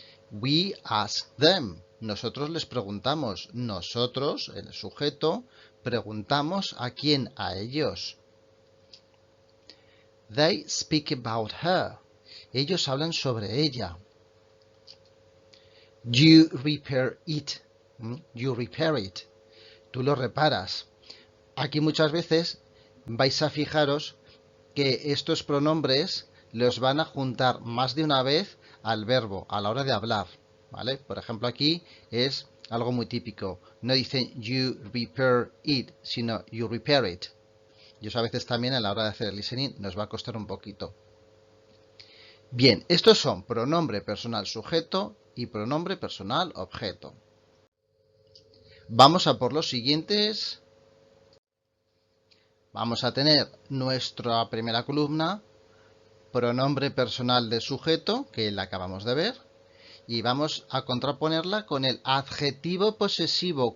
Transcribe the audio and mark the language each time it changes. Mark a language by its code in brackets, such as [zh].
[en] We asked them. [es] Nosotros les preguntamos. Nosotros, el sujeto, preguntamos a quién, a ellos. [en] They speak about her. [es] Ellos hablan sobre ella. [en] You repair it. You repair it. [es] tú lo reparas. Aquí muchas veces vais a fijaros que estos pronombres los van a juntar más de una vez al verbo a la hora de hablar, ¿vale? Por ejemplo, aquí es algo muy típico. No dicen [en] you repair it, [es] sino you repair it. Y eso a veces también a la hora de hacer el listening nos va a costar un poquito. Bien, estos son pronombre personal sujeto y pronombre personal objeto. Vamos a por los siguientes. Vamos a tener nuestra primera columna, pronombre personal de sujeto, que la acabamos de ver, y vamos a contraponerla con el adjetivo posesivo.